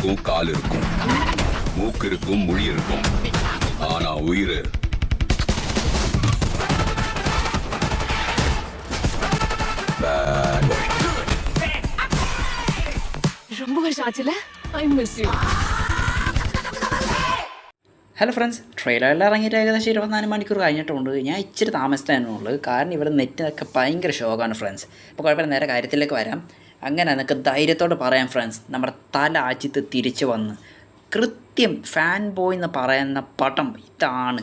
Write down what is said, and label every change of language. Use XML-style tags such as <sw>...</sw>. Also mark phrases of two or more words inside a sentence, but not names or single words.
<ta>இருக்கும், கால் இருக்கும், மூக்கு இருக்கும், மொழி இருக்கும். ஆனா உயிர்</ta> <en>bad boy.</en> <ta>ரொம்ப வருஷம் ஆச்சுல.</ta> <en>I miss you.</en> <ml>ഹലോ ഫ്രണ്ട്സ്, ട്രെയിലറെല്ലാം ഇറങ്ങിയിട്ട് ഏകദേശം 24 മണിക്കൂർ കഴിഞ്ഞിട്ടുണ്ട്. ഞാൻ ഇച്ചിരി താമസിച്ചതിനുള്ളൂ, കാരണം ഇവിടെ നെറ്റിനൊക്കെ ഭയങ്കര ഷോക്കാണ് ഫ്രണ്ട്സ്. അപ്പോൾ കുഴപ്പമില്ല, നേരെ കാര്യത്തിലേക്ക് വരാം. അങ്ങനെ എനിക്ക് ധൈര്യത്തോടെ പറയാം ഫ്രണ്ട്സ്, നമ്മുടെ തല അജിത്ത് തിരിച്ചു വന്ന് കൃത്യം</ml> <en>fan boy</en> <ml>എന്ന് പറയുന്ന പടം ഇതാണ്.</ml>